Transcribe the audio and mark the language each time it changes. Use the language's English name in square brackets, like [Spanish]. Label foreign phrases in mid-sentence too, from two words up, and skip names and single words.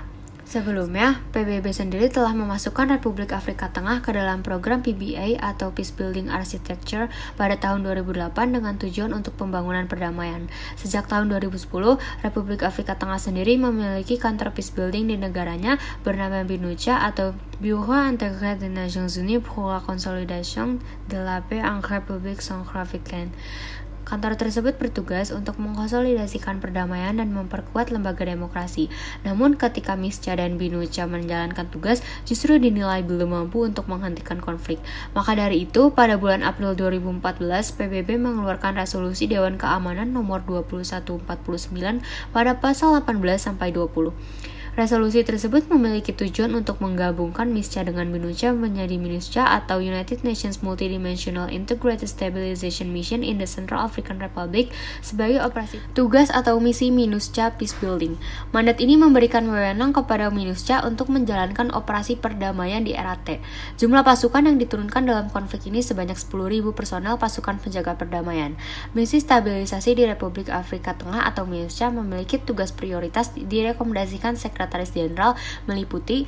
[Indonesian] Sebelumnya, PBB sendiri telah memasukkan Republik Afrika Tengah ke dalam program PBA atau Peace Building Architecture pada tahun 2008 dengan tujuan untuk pembangunan perdamaian. Sejak tahun 2010, Republik Afrika Tengah sendiri memiliki kantor Peace Building di negaranya bernama BINUCA atau Bureau Intégré des Nations Unies pour la Consolidation de la Paix en République Centrafricaine. Kantor tersebut bertugas untuk mengkonsolidasikan perdamaian dan memperkuat lembaga demokrasi. Namun ketika MISCA dan BINUCA menjalankan tugas, justru dinilai belum mampu untuk menghentikan konflik. Maka dari itu, pada bulan April 2014, PBB mengeluarkan resolusi Dewan Keamanan nomor 2149 pada pasal 18-20. Resolusi tersebut memiliki tujuan untuk menggabungkan MISCA dengan BINUCA menjadi MINUSCA atau United Nations Multidimensional Integrated Stabilization Mission in the Central African Republic sebagai operasi tugas atau misi MINUSCA Peacebuilding. Mandat ini memberikan wewenang kepada MINUSCA untuk menjalankan operasi perdamaian di era T. Jumlah pasukan yang diturunkan dalam konflik ini sebanyak 10.000 personel pasukan penjaga perdamaian. Misi stabilisasi di Republik Afrika Tengah atau MINUSCA memiliki tugas prioritas direkomendasikan Sekretaris Jenderal meliputi